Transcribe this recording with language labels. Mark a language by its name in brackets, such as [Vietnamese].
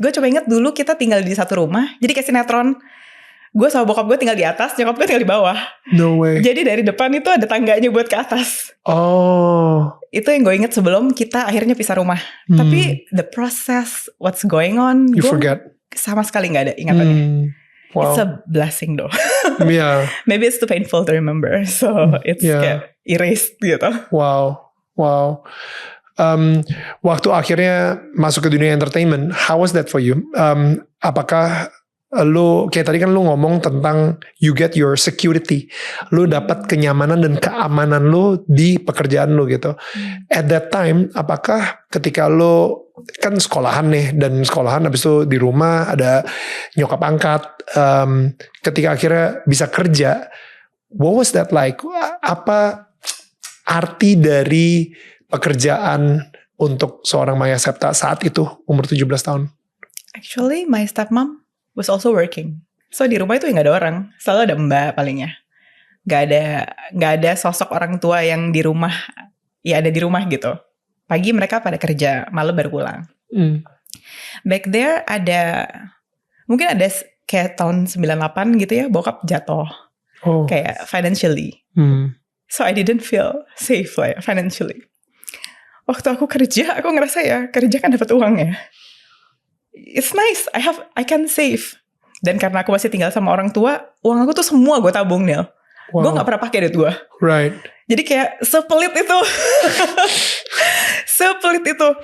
[Indonesian] Gue coba inget dulu kita tinggal di satu rumah. Jadi kayak sinetron. Gue sama bokap gue tinggal di atas, nyokap gue tinggal di bawah. [English] No way. [Indonesian] Jadi dari depan itu ada tangganya buat ke atas. Oh. Itu yang gue inget sebelum kita akhirnya pisah rumah. Tapi [English] the process, what's going on, You [Indonesian] gue [English] forget. [Indonesian] sama sekali gak ada ingatannya. Wow. [English] It's a blessing though. Yeah. Maybe it's too painful to remember. So it's [Indonesian] kayak [English] erased [Indonesian] gitu. Wow. Waktu akhirnya masuk ke dunia entertainment, [English] how was that for you? [Indonesian] Apakah lu, kayak tadi kan lu ngomong tentang [English] you get your security, [Indonesian] lu dapat kenyamanan dan keamanan lu di pekerjaan lu gitu. [English] At that time, [Indonesian] apakah ketika lu kan sekolahan nih, dan sekolahan habis itu di rumah ada nyokap angkat, ketika akhirnya bisa kerja, [English] what was that like? [Indonesian] Apa arti dari pekerjaan untuk seorang Maya Septa saat itu umur 17 tahun? [English] Actually, my stepmom was also working. [Indonesian] So di rumah itu nggak ada orang, selalu ada mbak palingnya. Nggak ada sosok orang tua yang di rumah, ya ada di rumah gitu. Pagi mereka pada kerja, malam baru pulang. [English] Back there [Indonesian] mungkin ada kayak tahun 98 gitu ya, bokap jatuh. Kayak financially. [English] So I didn't feel safe lah ya, financially. [Indonesian] Waktu aku kerja, aku ngerasa ya, kerja kan dapat uang ya. [English] It's nice, I can save. [Indonesian] Dan karena aku masih tinggal sama orang tua, uang aku tuh semua gue tabung, Nil. Wow. Gue gak pernah pakai duit gue. [English] Right. [Indonesian] Jadi kayak sepelit itu. Sepelit itu.